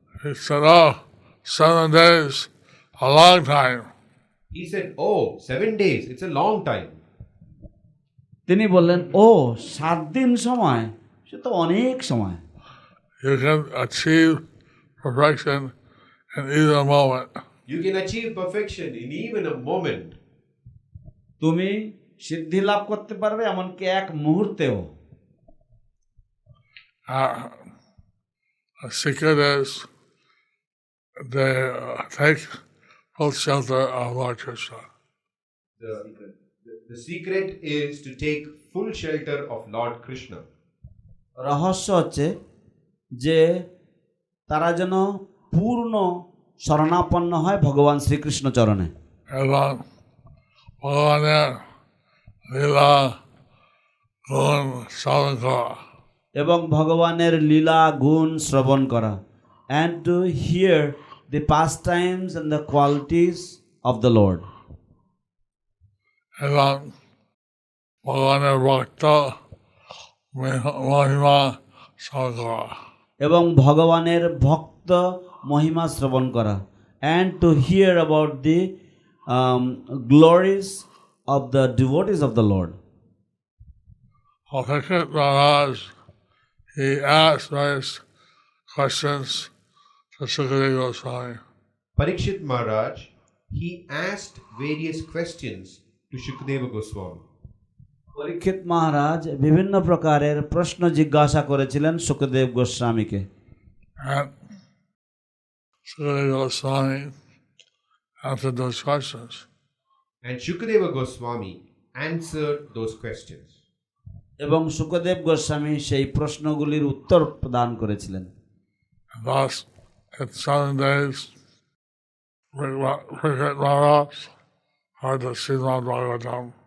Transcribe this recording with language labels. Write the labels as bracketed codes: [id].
[en] He said, oh, 7 days, a long time. He said, oh, 7 days, it's a long time. [bn] তিনি বললেন, ও 7 দিন সময়, সে তো অনেক সময়। [en] You can achieve perfection in either moment. You can achieve perfection in even a moment. [bn] তুমি সিদ্ধি লাভ করতে পারবে এমনকি এক মুহূর্তেও। [en] The secret is they take full shelter of Lord Krishna. The secret is to take full shelter of Lord Krishna. [bn] রহস্য হচ্ছে যে তারা যেন পূর্ণ শরণাপন্ন হয় ভগবান শ্রীকৃষ্ণ চরণে এবং ভগবানের লীলা গুণ শ্রবণ করা এবং ভগবানের লীলা গুণ শ্রবণ করা [en] and to hear the pastimes and the qualities of the Lord. [bn] এবং ভগবানের ভক্ত মহিমা শ্রবণ করা এবং ভগবানের ভক্ত মহিমা শ্রবণ করা [en] and to hear about the glories of the devotees of the Lord. Parikshit Maharaj, he asked various questions to Sukadeva Goswami. Parikshit Maharaj, he asked various questions to Shukadeva Goswami. [bn] পরীক্ষিত মহারাজ বিভিন্ন প্রকারের প্রশ্ন জিজ্ঞাসা করেছিলেন Sukhdev গোস্বামীকে [en] And Sukadeva Goswami answered those questions. And Shukadeva Goswami answered those questions. [bn] এবং সুখদেব গোস্বামী সেই প্রশ্নগুলির উত্তর প্রদান করেছিলেন [en] Thus, in 7 days, Parikshit Maharaj heard the Śrīmad-Bhāgavatam.